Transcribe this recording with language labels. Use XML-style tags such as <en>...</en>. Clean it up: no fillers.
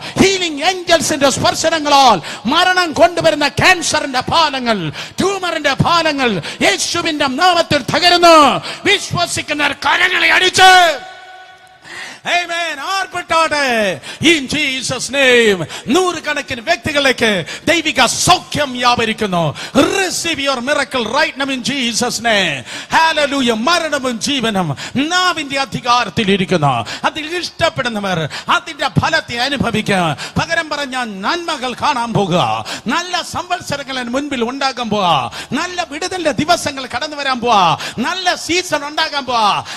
<ml>Healing ഏഞ്ചൽസിന്റെ സ്പർശനങ്ങളാൽ മരണം കൊണ്ടുവരുന്ന ക്യാൻസറിന്റെ പാലങ്ങൾ, ട്യൂമറിന്റെ പാലങ്ങൾ യേശുവിന്റെ നാമത്തിൽ തകരുന്നു. വിശ്വസിക്കുന്ന കരങ്ങളെ അടിച്ച് Amen. ആർപ്പിട്ടാട്ടെ.</ml> <en>In Jesus name.</en> <ml>നൂറുകണക്കിന് വ്യക്തികളിലേക്ക് ദൈവിക സൗഖ്യം വ്യാപരിക്കുന്നു.</ml> <en>Receive your miracle right now in Jesus name. Hallelujah.</en> <ml>മരണവും ജീവനും നാവിന്റെ അധികാരത്തിൽ ഇരിക്കുന്നു. അതിൽ ഇഷ്ടപ്പെടുന്നവർ അതിന്റെ ഫലത്തെ അനുഭവിക്കുക. പകരം പറഞ്ഞ നന്മകൾ കാണാൻ പോകുക. നല്ല സംവത്സരങ്ങൾ മുൻപിൽ ഉണ്ടാകാൻ പോവാ. നല്ല വിടുതലിന്റെ ദിവസങ്ങൾ കടന്നു വരാൻ പോവാ. നല്ല സീസൺ ഉണ്ടാകാൻ പോവാ.</ml>